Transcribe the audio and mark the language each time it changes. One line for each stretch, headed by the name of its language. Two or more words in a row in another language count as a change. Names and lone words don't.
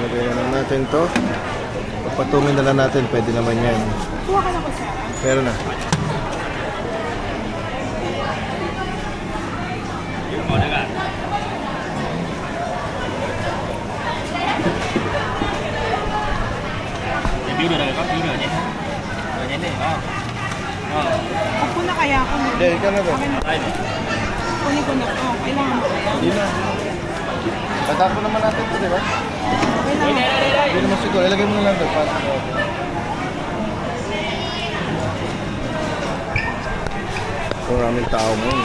Filipino: Lalagay na lang natin to. Pagpatungin na lang natin, pwede naman yan. Kuha ka na ko sa Meron na.
Vietnamese: Review được rồi, có ký rồi nhé. Rồi nhé này, có.
Filipino: Ako na kaya ako. Hindi, ikaw na ba?
Vietnamese: Đây này.
Filipino: Kunin ko na. Oh, kailangan mo kaya. Hindi na. Patapo naman natin ito, di ba? Kailangan. Hindi naman siguro. Ilagay mo na lang doon. Maraming tao ngayon.